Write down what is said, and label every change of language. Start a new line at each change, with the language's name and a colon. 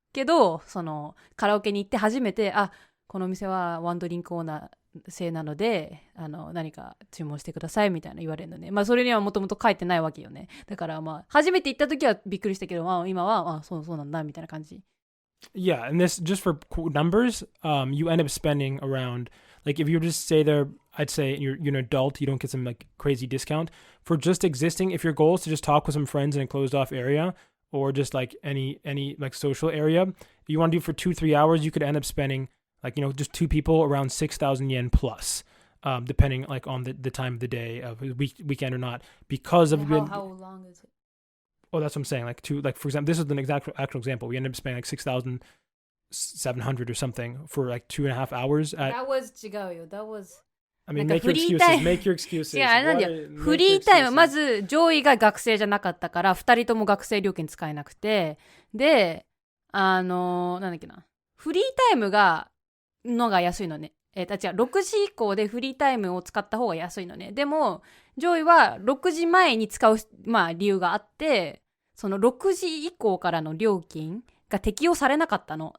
Japanese: けど、そのカラオケに行って初めて、このお店はワンドリンクオーダー制なので何か注文してくださいみたいな言われるのね。まあそれにはもともと書いてないわけよね。だからまあ初めて行った時はびっくりしたけど、今はそうなんだみたいな感じ。
English: Yeah, and this just for numbers, you end up spending around, like if you just stay there, I'd say you're an adult, you don't get some like crazy discount for just existing. If your goal is to just talk with some friends in a closed off area or just like any like social area, if you want to do it for 2-3 hours, you could end up spending like, just two people around 6,000 yen plus, depending like on the time of the day, of weekend or not, because of how long is it? Oh, that's what I'm saying. Like for example, this is an actual example. We ended up spending like 6,700 or something for like 2.5 hours. That was
Japanese: 違うよ。
English: That was. I mean, make your excuses.
Japanese: いや、あれなんだよ。フリータイム、まず上位が学生じゃなかったから、2人とも学生料金使えなくて、で、なんだっけな。フリータイムが安いのね。6時以降でフリータイムを使った方が安いのね。でも、上位は6時前に使う、まあ理由があって、その6時以降からの料金が適用されなかったの。